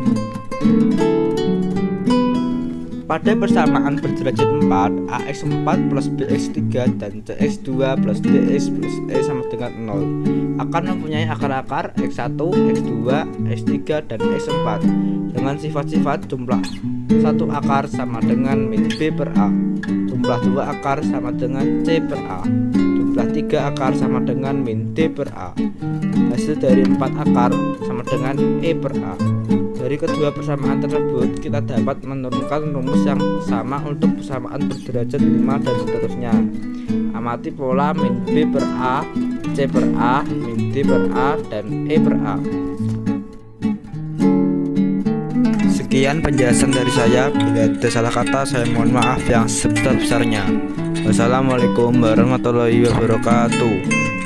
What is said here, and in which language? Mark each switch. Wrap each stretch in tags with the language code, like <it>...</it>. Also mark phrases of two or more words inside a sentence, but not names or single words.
<id>Pada persamaan berderajat 4, ax4 plus bx3 dan cx2 plus dx plus e sama dengan 0 akan mempunyai akar-akar x1, x2, x3, dan x4 dengan sifat-sifat jumlah satu akar sama dengan min b per a, jumlah dua akar sama dengan c per a, jumlah 3 akar sama dengan min d per a. Hasil dari 4 akar sama dengan e per a. Dari kedua persamaan tersebut kita dapat menurunkan rumus yang sama untuk persamaan berderajat 5 dan seterusnya. Amati pola min b per a, c per a, min d per a, dan e per a. Sekian penjelasan dari saya. Bila ada salah kata saya mohon maaf yang sebesar-besarnya.</id> <ar>والسلام عليكم ورحمة الله وبركاته.</ar>